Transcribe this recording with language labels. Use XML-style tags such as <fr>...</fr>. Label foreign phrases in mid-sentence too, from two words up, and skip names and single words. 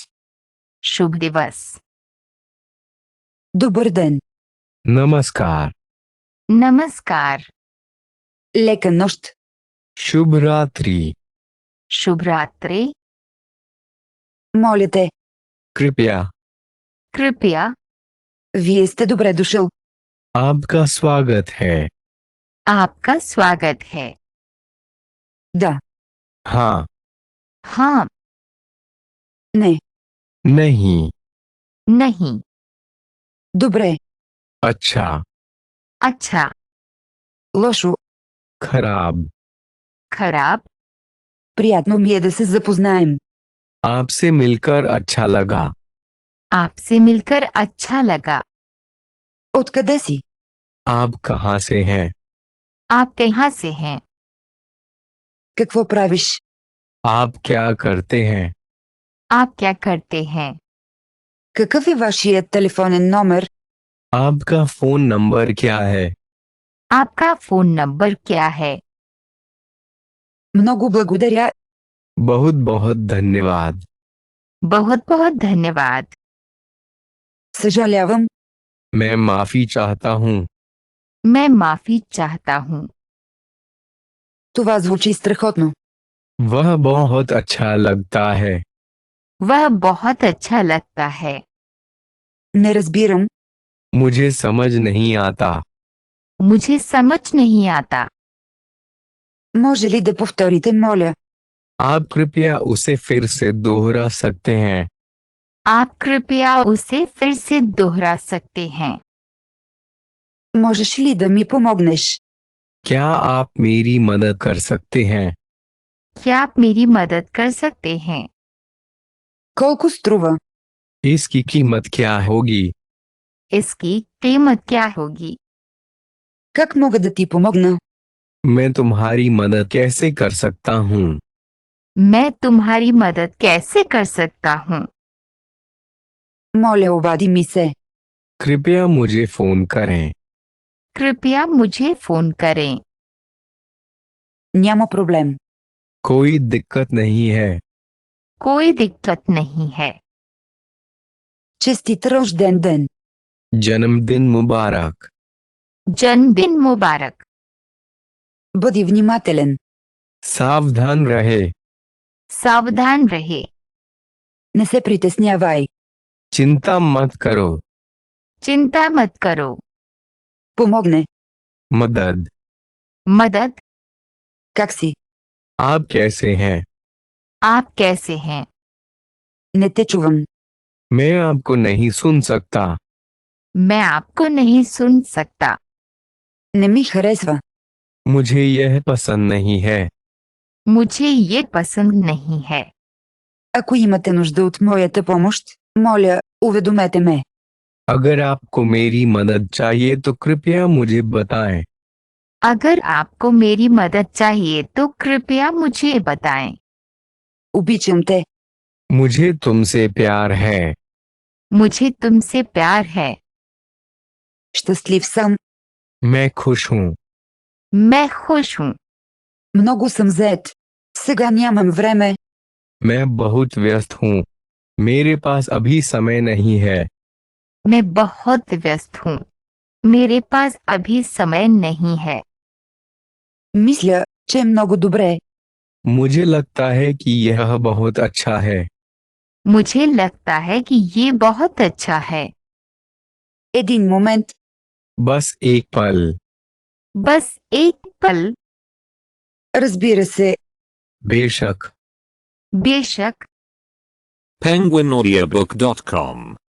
<hi>शुभ दिवस।</hi> <bg>Добър ден.</bg> <hi>नमस्कार। नमस्कार।</hi> <bg>Лека нощ.</bg> <hi>शुभ रात्रि। शुभ रात्रि।</hi> <bg>Моля те,</bg> <hi>कृपया। कृपया।</hi> <bg>вие сте добре дошъл.</bg> <hi>आपका स्वागत है। आपका स्वागत है।</hi> <bg>Да.</bg> <hi>हाँ। हाँ।</hi> <bg>Не.</bg> <hi>नहीं। नहीं।</hi> <bg>Добре.</bg> <hi>अच्छा। अच्छा।</hi> <bg>Лошо.</bg> <hi>खराब। खराब।</hi> <bg>Приятно ми е да се запознаем.</bg> <hi>आपसे मिलकर अच्छा लगा। आपसे मिलकर अच्छा लगा।</hi> <bg>Откъде си?</bg> <hi>आप कहाँ से हैं? आप कहाँ से हैं?</hi> <bg>Какво правиш?</bg> <hi>आप क्या करते हैं? आप क्या करते हैं?</hi> <bg>Какъв е вашият телефонен номер?</bg> <hi>आपका फोन नंबर क्या है? आपका फोन नंबर क्या है?</hi> <bg>Много благодаря.</bg> <hi>बहुत बहुत धन्यवाद। बहुत बहुत धन्यवाद।</hi> <bg>Съжалявам.</bg> <hi>मैं माफी चाहता हूँ। मैं माफी चाहता हूँ।</hi> <bg>Това звучи страхотно.</bg> <hi>वह बहुत अच्छा लगता है। वह बहुत अच्छा लगता है।</hi> <bg>Не разбирам.</bg> <hi>मुझे समझ नहीं आता। मुझे समझ नहीं आता।</hi> <bg>Може ли да повторите, моля?</bg> <hi>आप कृपया उसे फिर से दोहरा सकते हैं? आप कृपया उसे फिर से दोहरा सकते हैं?</hi> <bg>Можеш ли да ми помогнеш?</bg> <hi>क्या आप मेरी मदद कर सकते हैं? क्या आप मेरी मदद कर सकते हैं?</hi> <bg>Колко струва?</bg> <hi>इसकी कीमत क्या होगी? इसकी कीमत क्या होगी?</hi> <bg>Как мога да ти помогна?</bg> <hi>मैं तुम्हारी मदद कैसे कर सकता हूँ? मैं तुम्हारी मदद कैसे कर सकता हूँ?</hi> <bg>Моля, обади ми се.</bg> <hi>कृपया मुझे फोन करें। कृपया मुझे फोन करें।</hi> <bg>Няма проблем.</bg> <hi>कोई दिक्कत नहीं है। कोई दिक्कत नहीं है।</hi> <bg>Честит рожден ден.</bg> <hi>जन्मदिन मुबारक। जन्मदिन मुबारक।</hi> <bg>Бъди внимателен.</bg> <hi>सावधान रहे। सावधान रहे।</hi> <bg>Не се притеснявай.</bg> <hi>चिंता मत करो। चिंता मत करो।</hi> <bg>Помогне.</bg> <hi>मदद। मदद।</hi> <bg>Как си?</bg> <hi>आप कैसे हैं? आप कैसे हैं?</hi> <bg>Не те чувам.</bg> <hi>मैं आपको नहीं सुन सकता। मैं आपको नहीं सुन सकता।</hi> <bg>Не ми харесва.</bg> <hi>मुझे यह पसंद नहीं है। मुझे ये पसंद नहीं है।</hi> <bg>Ако имате нужда от моята помощ, моля, уведомете ме.</bg> <hi>अगर आपको मेरी मदद चाहिए तो कृपया मुझे बताएं। अगर आपको मेरी मदद चाहिए तो कृपया मुझे बताएं।</hi> <bg>Обичам те.</bg> <hi>मुझे तुमसे प्यार है। मुझे तुमसे प्यार है।</hi> <bg>Щастлив съм.</bg> <hi>मैं खुश हूँ। मैं खुश हूँ।</hi> <bg>Много съм зает. Сега нямам време.</bg> <hi>मैं बहुत व्यस्त हूँ। मेरे पास अभी समय नहीं है। मैं बहुत व्यस्त हूँ। मेरे पास अभी समय नहीं है।</hi> <bg>Мисля, че е много добре.</bg> <hi>मुझे लगता है कि यह बहुत अच्छा है। मुझे लगता है कि ये बहुत अच्छा है।</hi> <bg>Един момент.</bg> <hi>बस एक पल। बस एक पल।</hi> <bg>Разбира се.</bg> <hi>बेशक। बेशक। penguinaudiobook.com</hi>